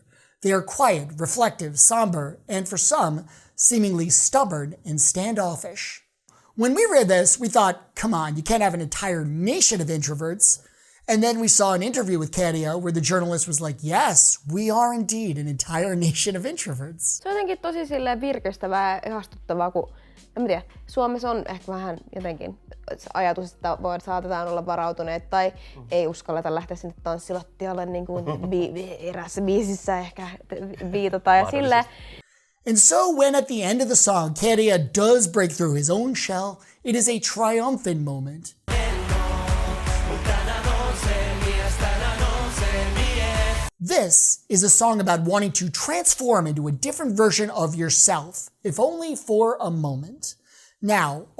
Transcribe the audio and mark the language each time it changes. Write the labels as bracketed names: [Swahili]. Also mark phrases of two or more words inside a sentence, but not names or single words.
[English] They are quiet, reflective, somber, and for some, seemingly stubborn and standoffish. When we read this, we thought, come on, you can't have an entire nation of introverts. And then we saw an interview with Käärijä where the journalist was like, yes, we are indeed an entire nation of introverts. [Finnish] Se on jotenkin tosi silleen virkistävää ja ihastuttavaa, kun en tiedä, Suomessa on ehkä vähän jotenkin ajatus, että saatetaan olla varautuneet tai ei uskalleta lähteä sinne tanssilattialle niin kuin erässä biisissä ehkä viitataan ja silleen. [English] And so when at the end of the song, Käärijä does break through his own shell, it is a triumphant moment. This is a song about wanting to transform into a different version of yourself, if only for a moment.